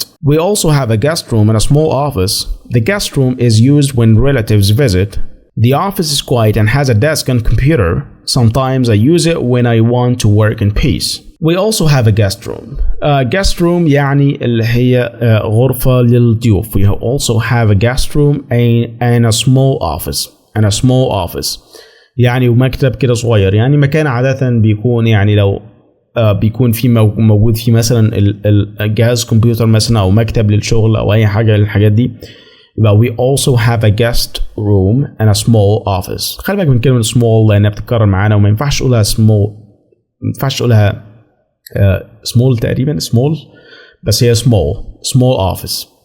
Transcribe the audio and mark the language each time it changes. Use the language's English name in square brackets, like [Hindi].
[English] We also have a guest room and a small office. The guest room is used when relatives visit. The office is quiet and has a desk and computer. Sometimes I use it when I want to work in peace. We also have a guest room. Guest room [Arabic] يعني اللي هي غرفة للضيوف. [English] We also have a guest room and a small office. [Arabic] يعني ومكتب كده صغير. يعني مكان عادة بيكون يعني لو بيكون في موجود فيه مثلا الجهاز كمبيوتر مثلا أو مكتب للشغل أو أي حاجة للحاجات دي. [English] But we also have a guest room and a small office. [Arabic] خلي بالك من كلمة small لأنها بتتكرر معانا وما ينفعش تقولها small تقريبا small بس هي [English] small office.